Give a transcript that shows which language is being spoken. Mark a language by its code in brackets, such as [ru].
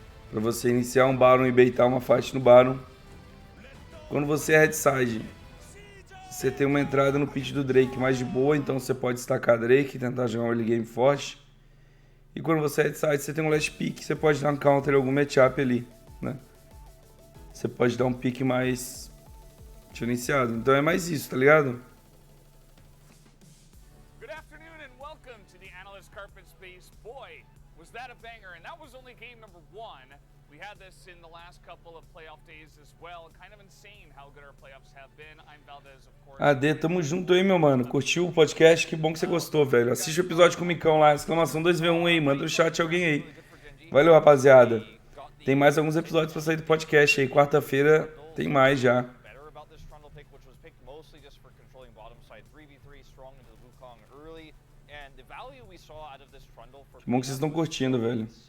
[pt] Pra você iniciar um Baron e baitar uma fight no Baron. Quando você é Red Side, você tem uma entrada no pitch do Drake mais de boa. Então você pode destacar Drake e tentar jogar um early game forte. E quando você é Red Side, você tem um last pick. Você pode dar um counter em algum matchup ali, né? Você pode dar um pick mais diferenciado. Então é mais isso, tá ligado? [en] Good afternoon and welcome to the Analyst Carpet Space. Boy, was that a banger, and that was only game number 1. We had this in the last couple of playoff days as well. Kind of insane how good our playoffs have been. I'm Valdez, of course. [pt] AD, tamo junto aí, meu mano. Curtiu o podcast? Que bom que você gostou, velho. Assiste o episódio com o Micão lá. Exclamação 2v1 aí. Manda no chat alguém aí. Valeu, rapaziada. Tem mais alguns episódios pra sair do podcast aí. Quarta-feira tem mais já. Que bom que vocês estão curtindo, velho.